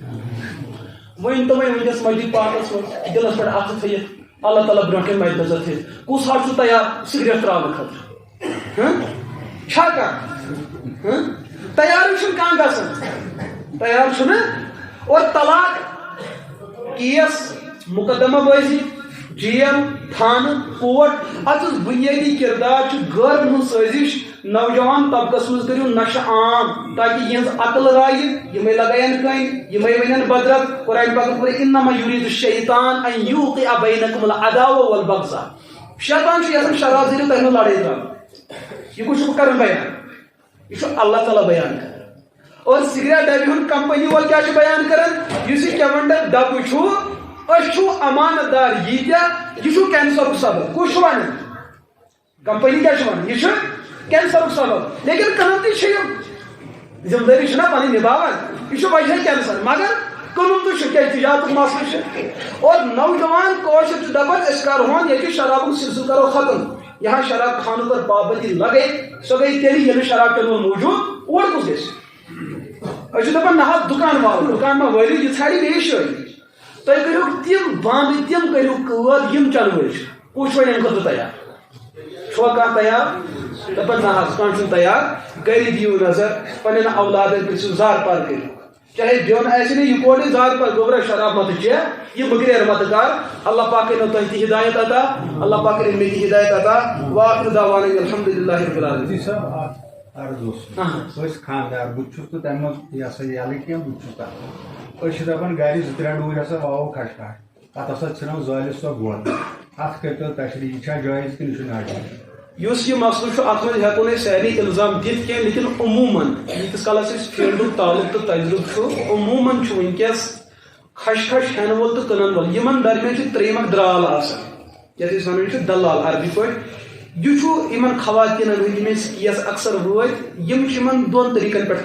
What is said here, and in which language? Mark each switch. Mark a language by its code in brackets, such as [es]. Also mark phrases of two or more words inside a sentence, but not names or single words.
[ks] چھُ ؤنۍ تو وۄنۍ ؤنکیٚس مسجد پاکس منٛز دِلس پٮ۪ٹھ اَتھٕ تھٲیِتھ اللہ تعالیٰ برونٛٹھ کَنۍ مَدِ نظر تھٲیِتھ کُس حظ چھُ تیار سگریٹ تراونہٕ خٲطرٕ چھا کانٛہہ تیارٕے چھُنہٕ کانٛہہ گژھان تیار چھُنہٕ اور طلاق کیس مقدمہ بٲزی جیل تھانہٕ کوٹ اتھ یُس بُنیٲدی کردار چھُ غٲرن ہٕنٛز سٲزِش نوجوان طبقس منٛز کٔرِو نشہٕ عام تاکہِ یِہنٛز عقل رایہِ یِمے لگاین کٔنۍ یِمے ونن بدرت قرآن پاکس پٲٹھۍ [ar] انما یُریٖدُ الشیطان ان یوقع بینکم العداوة والبغضاء [ks] شیطان چھُ یژھان شرارت ذٔریعہٕ تۄہہِ منٛز لڑٲے تراوٕنۍ یہِ کُس چھُ بہٕ کران بیان یہِ چھُ اللہ تعالیٰ بیان کران اور سگریٹ ڈبہِ ہُنٛد کمپنی وول کیٛاہ چھُ بیان کران یُس یہِ کیونڈر ڈبہٕ چھُ أسۍ چھُ امانت دار ییٖتیاہ یہِ چھُ کینسرُک سبب کُس چھُ ونان کمپنی کیٛاہ چھُ ونان یہِ چھُ کینسرُک سبب لیکن کٕنان تہِ چھِ یِم ذمہٕ دٲری چھِنہ پنٕنۍ نِباوان یہِ چھُ وجہ کینسر مگر کٕنُن تہِ چھُ کیٛازِ تجارتُک مسلہٕ چھُ اور نوجوان کٲشِر چھِ دپان أسۍ کرہون ییٚتہِ شرابُک سلسلہٕ کرو ختم [ur] یہاں شراب خانوں پر پابندی لگے [ks] سۄ گٔے تیٚلہِ ییٚلہِ شراب چٮ۪ن وول موٗجوٗد اور کُس گژھِ أسۍ چھِ دپان نہ حظ دُکان والو دُکان ما وٲلِو یہِ ژھانڈِ بیٚیہِ شٲدی تُہۍ کٔرِو تِم بانہٕ تِم کٔرِو قٲد یِم چَنہٕ وٲلۍ چھِ کُس چھُ وۄنۍ اَمہِ خٲطرٕ تیار چھُوا کانٛہہ تیار دپان نہ حظ کانٛہہ چھُنہٕ تیار گرِ دِیِو نظر پنٕنٮ۪ن اولادن گٔژھِو زار پار کٔرِو چاہے بیوٚن آسہِ نہٕ یہِ کوٚر زار پار گوٚبرا شراب متہٕ چےٚ یہِ مٔکریر متہٕ کر اللہ پاک کٔرِنو تۄہہِ تہِ ہدایت عطا اللہ پاک کٔرِنۍ مےٚ تہِ ہدایت عطا [ar] وآخر دعوانا الحمدللہ رب العالمین [ks] عرض اوس أسۍ خاندار بہٕ چھُس نہٕ تَمہِ منٛز یہِ ہسا یَلہٕ کینٛہہ بہٕ چھُس تَتھ أسۍ چھِ دَپان گرِ 2-3 ڈوٗرۍ ہسا واوو کھَشکھاش پتہٕ ہسا ژھٕنو زٲلِتھ سۄ گۄڈ اَتھ کٔرۍتو تشریح یہِ چھا جٲیز کِنہٕ یہِ چھُ ناجٲیز یُس یہِ مسلہٕ چھُ اتھ منٛز ہٮ۪کو نہٕ أسۍ سارنٕے الزام دِتھ کینٛہہ لیکن عموٗمن ییٖتِس کالس أسۍ فیٖلڈُک تعلُق تہٕ تجرُبہٕ چھُ عموٗمن چھُ وٕنکیٚس خشخش ہین وول تو کٕنن وول یمن درمیان چھُ ترٛیٚیِم درال آسان یتھ أسۍ ونان چھِ دلال عربی پٲٹھۍ یہ چھُ یمن خواتیٖنن ہٕنٛدۍ یِم أسۍ کیس اکثر وٲتۍ یِم چھِ یمن دۄن طریٖقن پٮ۪ٹھ